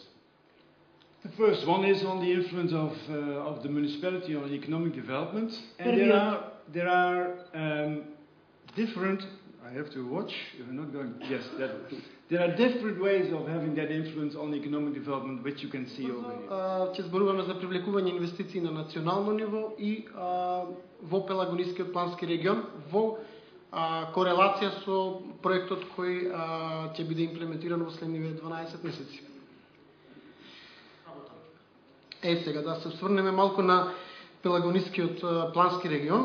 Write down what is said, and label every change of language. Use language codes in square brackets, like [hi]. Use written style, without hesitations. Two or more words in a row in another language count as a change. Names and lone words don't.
[en] The first one is on the influence of the municipality on economic development. And there are different, I have to watch, if I'm not going, yes, there are different ways of having that influence on economic development, which you can see over here. [mk] Ќе зборуваме за привлекување инвестиции на национално ниво и во Пелагонискиот плански регион во корелација со проектот кој ќе биде имплементиран во следниве 12 месеци. Сега да се осврнеме малку на Пелагонискиот плански регион.